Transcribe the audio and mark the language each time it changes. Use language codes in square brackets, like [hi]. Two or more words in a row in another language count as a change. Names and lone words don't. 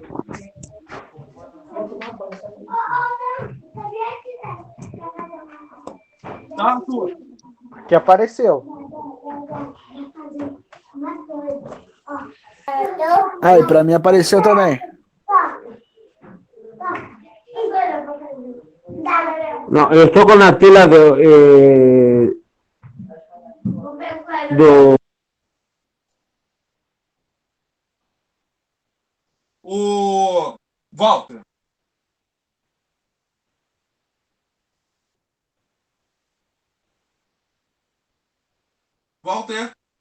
[pt] Tá, Arthur? Que apareceu. Aí, pra mim apareceu também. [es] No, estoy con la tela do... [pt] O Walter. Walter.